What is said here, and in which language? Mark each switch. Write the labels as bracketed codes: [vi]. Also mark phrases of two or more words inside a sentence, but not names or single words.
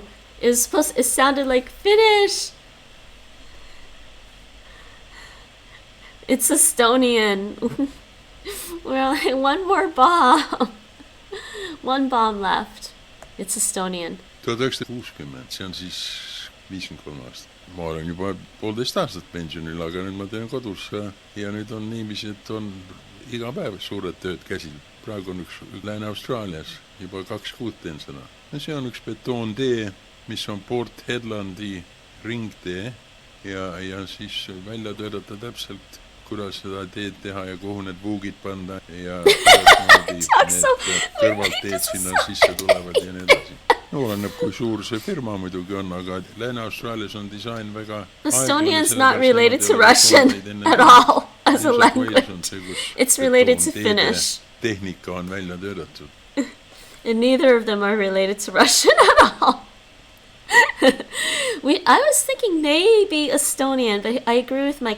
[en] It sounded like Finnish! It's Estonian. We're like one more bomb. One bomb left. It's Estonian. [et] 1960, see on siis 53 aastat. Ma olen juba 1,5 aastat pensionil, aga nüüd ma teen kodus ja nüüd on niiviisi, et on iga päev suured tööd käsil. Praegu on üks Lääne-Austraalias, juba 2 kuud teen seda. Ja see on üks betoontee, mis on Port Hedlandi ringtee ja siis välja töötada täpselt kuidas seda teed teha ja kuhu need puugid panna ja kuidas need kõrvalteed sinna sisse tulevad ja nii edasi. No oleneb kui suur see firma muidugi on, aga Lääne-Austraalias on disain väga [en] Estonian's not related to Russian at all as a language. It's related to Finnish. [et] Tehnika on välja töötatud. [en] And neither of them are related to Russian at all. I was thinking maybe Estonian, but I agree with Mike.